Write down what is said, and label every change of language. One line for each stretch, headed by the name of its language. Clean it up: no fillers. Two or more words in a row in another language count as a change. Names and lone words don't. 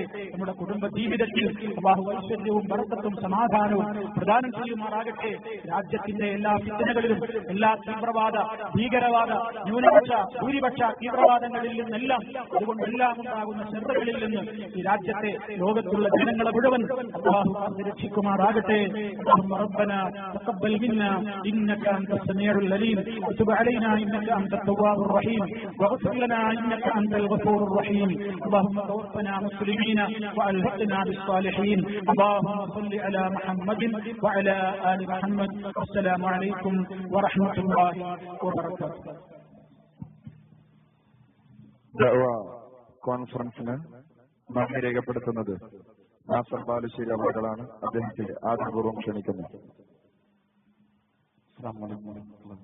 Malayalam: നമ്മുടെ കുടുംബ ജീവിതത്തിൽ അല്ലാഹു ഐശ്വര്യവും ബർക്കത്തും സമാധാനവും പ്രദാനം ചെയ്യുമാറാകട്ടെ. രാജ്യത്തിന്റെ എല്ലാ ഫിത്നകളിലും, എല്ലാ തീവ്രവാദ, ഭീകരവാദ, ന്യൂനപക്ഷ, ഭൂരിപക്ഷ തീവ്രവാദങ്ങളിൽ നിന്നെല്ലാം, അതുകൊണ്ടെല്ലാം ഉണ്ടാകുന്ന ശത്രുക്കളിൽ നിന്ന് ഈ രാജ്യത്തെ, ലോകത്തുള്ള ജനങ്ങളെ മുഴുവൻ അല്ലാഹു രക്ഷിക്കുമാറാകട്ടെ.
Arabic: ربنا تقبل منا انك انت السميع العليم وتب علينا انك انت التواب الرحيم واغفر لنا انك انت الغفور الرحيم. اللهم توفنا مسلمين والحقنا بالصالحين. اللهم صل على محمد وعلى ال محمد. السلام عليكم ورحمه الله وبركاته.
Malayalam: ദഅവാ കോൺഫറൻസിന് നന്ദി രേഖപ്പെടുത്തുന്നത് നാസർ ബാലുശ്ശേരി അവர்களാണ്. അദ്ദേഹത്തെ ആദരപൂർവ്വം ക്ഷണിക്കുന്നു.